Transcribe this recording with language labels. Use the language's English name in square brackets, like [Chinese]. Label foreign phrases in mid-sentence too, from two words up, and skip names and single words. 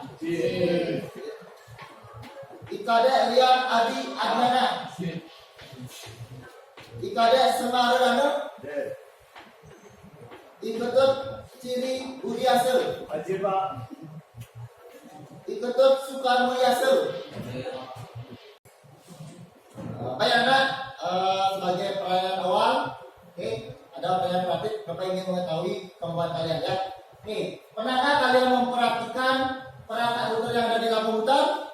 [Indonesian] Ikade Rian Adi Adnana. Ikade Semarano. Iketut Ciri Budi Asel. Iketut Soekarno Yasel. Baik anak, sebagai pertanyaan awal, ada pertanyaan praktik. Bapak ingin mengetahui kemampuan kalian ya. Pernahkah kalian memperhatikan perangkat router yang ada di lampu router?